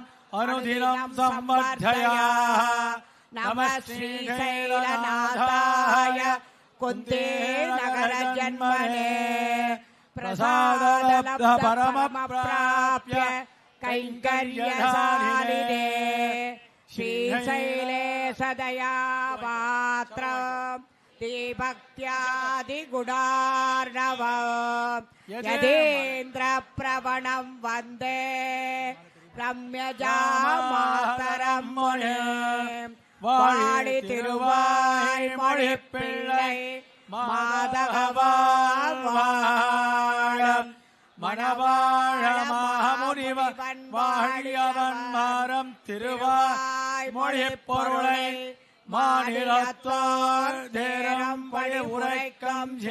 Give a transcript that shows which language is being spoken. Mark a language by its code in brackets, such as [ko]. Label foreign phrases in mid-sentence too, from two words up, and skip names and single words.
[sa] अनुदिनं संवर्धया नमः श्रीशैलनाथाय कुन्ते नगर जन्मने प्रसादलब्ध परमप्राप्य कैङ्कर्यशालिने श्रीशैले सदया पात्रम् दीभक्त्यादिगुणार्णवम् यतीन्द्रप्रवणम् वन्दे रम्यजामातरम् मुनिम् [ta] வாழி திருவாய் மொழிப்பிள்ளை மாதகவாழம் மணவாழ மாமுனிவன் வாழியவன் மாறம் திருவாய் மொழிப் பொருளை மாநிலத்தோர் தேரம் வழி உரைக்கம்